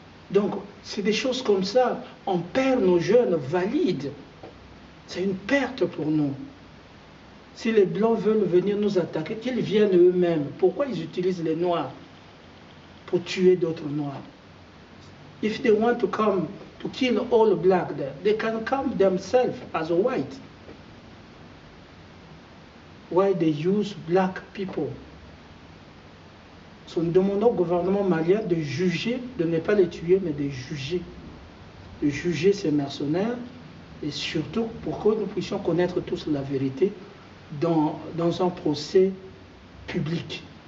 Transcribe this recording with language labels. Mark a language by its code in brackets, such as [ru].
[fr] Donc, c'est des choses comme ça. On perd nos jeunes valides. C'est une perte pour nous. Si les Blancs veulent venir nous attaquer, qu'ils viennent eux-mêmes. Pourquoi ils utilisent les Noirs pour tuer d'autres Noirs? [en] If they want to come to kill all black there, they can come themselves as a white. Why they use black people? [fr] So, nous demandons au gouvernement malien de juger, de ne pas les tuer, mais de juger ces mercenaires, et surtout pour que nous puissions connaître tous la vérité dans un procès public.